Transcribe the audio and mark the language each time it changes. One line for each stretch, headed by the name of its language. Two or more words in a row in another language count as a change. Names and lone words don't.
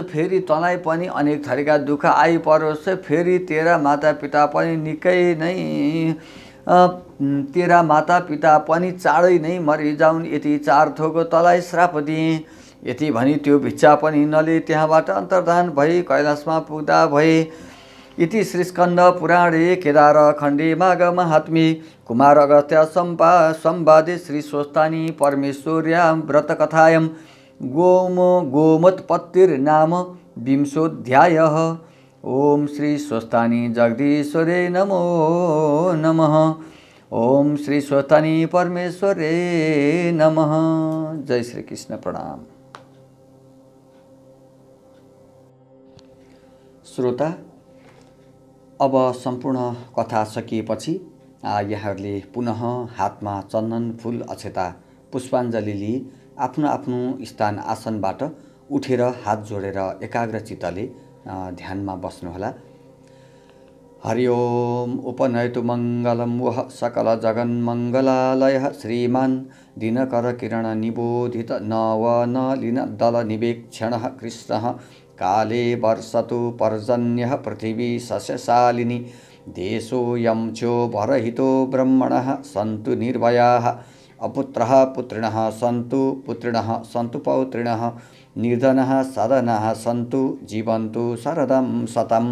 Nepali: फेरि तँलाई पनि अनेक थरीका दुःख आइपरोस्। फेरि तेरा माता पिता पनि चाँडै नै मरिजाउन्। यति 4 थोक तँलाई श्राप दिएँ। यति भनी त्यो भिक्षा पनि नलिई त्यहाँबाट अन्तर्धान भई कैलाशमा पुग्दा भए।
Sanskrit: इति श्रीस्कन्द पुराणे केदारखण्डे माघ महात्म्ये कुमार अगस्त्य संवादे श्री स्वस्तानी परमेश्वर्यां व्रतकथायां गोमोत्पत्तिर्नाम विंशोऽध्यायः। ओम श्री स्वस्तानी जगदीश्वरे नमो नमः। ओम श्री स्वस्तानी परमेश्वरे नमः।
Nepali: जय श्री कृष्ण। प्रणाम। श्रोता, अब सम्पूर्ण कथा सकिएपछि यहाँहरूले पुनः हातमा चन्दन फूल अक्षता पुष्पाञ्जली लिई आफ्नो आफ्नो स्थान आसनबाट उठेर हात जोडेर एकाग्रचित्तले ध्यानमा बस्नुहोला।
Sanskrit: हरि ओम। उपनयतु मङ्गलं वः सकल जगन्मङ्गलालयः श्रीमान् दिनकर किरण निबोधित नवनलिन दल निवेक्षणः कृष्णः काले वर्षतु पर्जन्यः पृथिवी सस्यशालिनी देशोऽयं चोपरहितो ब्रह्मणः सन्तु निर्भयाः अपुत्रः पुत्रिणः सन्तु पुत्रिणः सन्तु पौत्रिणः निर्धनः सदनः सन्तु जीवन्तु शरदं शतम्।